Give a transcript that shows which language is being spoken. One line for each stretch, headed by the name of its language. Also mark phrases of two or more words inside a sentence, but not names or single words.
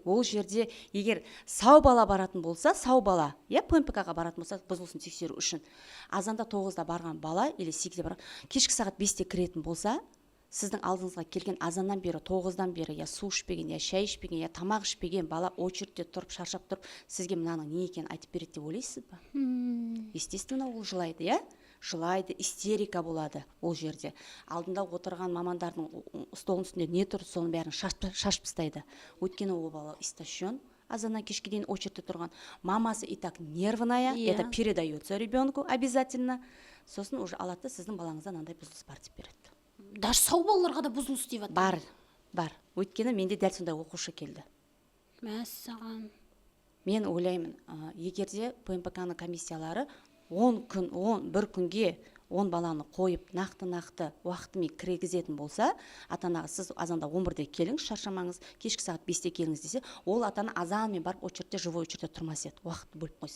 Kazakh: Ол жерде егер сау бала баратын болса, сау бала, ПМПК-ға баратын болса, бұзылысын тексеру үшін, азанда 9-да барған бала или 8-де барған, кешкі сағат 5-те кіретін болса, сіздің алдыңызға келген азаннан бері, 9-дан бері, су ішпеген, шай ішпеген, тамақ ішпеген бала очередьте тұрып, шаршап тұрып, сізге мынаның не екенін айтып береді деп ойлайсыз ба? Естественно, ол жылайды, жылайды, истерика болады ол жерде. Алдында отырған мамандардың столының үстінде не тұр, соның бәрін шашып тастайды. Өйткені ол бала истощен, азаннан кешке дейін очередьте тұрған.
Russian: Мамасы и так нервная, это передается ребенку обязательно.
Kazakh: Сосын уже алады, сіздің балаңызда мынандай бұзылыс бар деп береді. Даже сау балаларға да бұзылыс деп жатыр. Бар. Өйткені менде дәл сондай оқушы келді. Мәссаған. Мен ойлаймын, егерде ПМПК-ның комиссиялары 1 күнге 10 баланы қойып, нақты уақытымен кіргізетін болса, ата-анаға сіз азанда 11-де келіңіз, шаршамаңыз, кешкі сағат 5-те келіңіз десе, ол ата-ана азанмен барып очередьте,
Russian: живой очередьте
Kazakh: тұрмас еді, уақытты бөліп қойса.